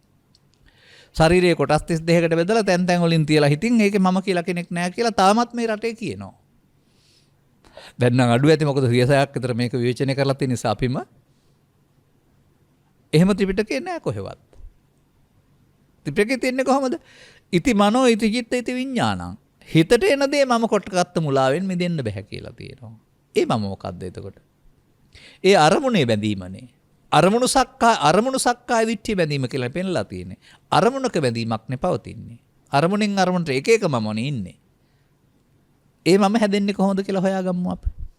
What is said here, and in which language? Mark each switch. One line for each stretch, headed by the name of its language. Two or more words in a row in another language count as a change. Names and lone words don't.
Sinhala: ශරීරයේ කොටස් 32කට බෙදලා තැන් තැන් වලින් තියලා හිටින් ඒකේ මම කියලා කෙනෙක් නැහැ කියලා තාමත් මේ රටේ කියනවා. දැන් නම් අඩු ඇති මොකද 100ක් විතර මේක විවේචනය කරලා තියෙන නිසා අපිම එහෙම ත්‍රිපිටකේ නැහැ කොහෙවත්. ත්‍රිපිටකේ තියන්නේ කොහමද?
Pali: ඉති මනෝ ඉති චිත්ත ඉති විඥානං.
Sinhala: හිතට එන දේ මම කොටගත්ත මුලාවෙන් මිදෙන්න බෑ කියලා තියෙනවා. ඒ මම මොකද්ද එතකොට? ඒ අරමුණේ බැඳීමනේ. අරමුණු
Pali: සක්කාය දිට්ඨිය
Sinhala: බැඳීම කියලා පෙන්ලා තියෙන්නේ. අරමුණක බැඳීමක් නේ පවතින්නේ. අරමුණෙන් අරමුණට එක එක මමනේ ඉන්නේ. ඒ මම හැදෙන්නේ කොහොමද කියලා හොයාගමු අපි.